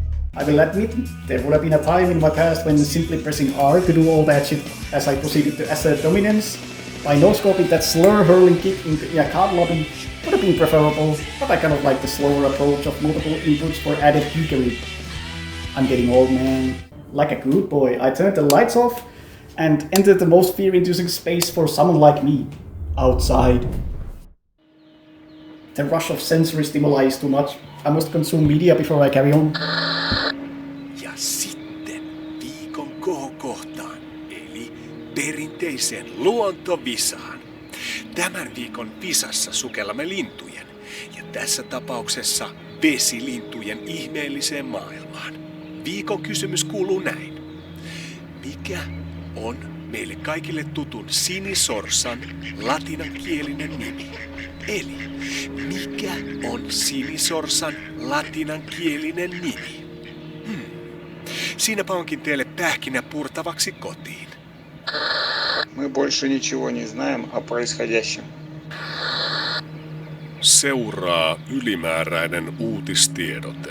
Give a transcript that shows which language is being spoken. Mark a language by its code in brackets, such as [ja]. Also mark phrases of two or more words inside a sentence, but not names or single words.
[en] I will admit, there would have been a time in my past when simply pressing R to do all that shit as I proceeded to assert dominance by no-scoping that slur hurling kick in a card lobby would have been preferable, but I kind of like the slower approach of multiple inputs for added geekery. I'm getting old, man. Like a good boy, I turned the lights off and entered the most fear-inducing space for someone like me. Outside. The rush of sensory stimuli is too much. I must consume media before I carry on. [fi] Ja sitten viikon kohokohtaan, eli perinteiseen luontovisaan. Tämän viikon visassa sukellamme lintujen, ja tässä tapauksessa vesilintujen ihmeelliseen maailmaan. Viikon kysymys kuuluu näin. Mikä on meille kaikille tutun sinisorsan latinankielinen nimi? Eli mikä on sinisorsan latinankielinen nimi? Siinäpä onkin teille pähkinä purtavaksi kotiin. [ru] Мы больше ничего не знаем о происходящем. [fi] Seuraa ylimääräinen uutistiedote.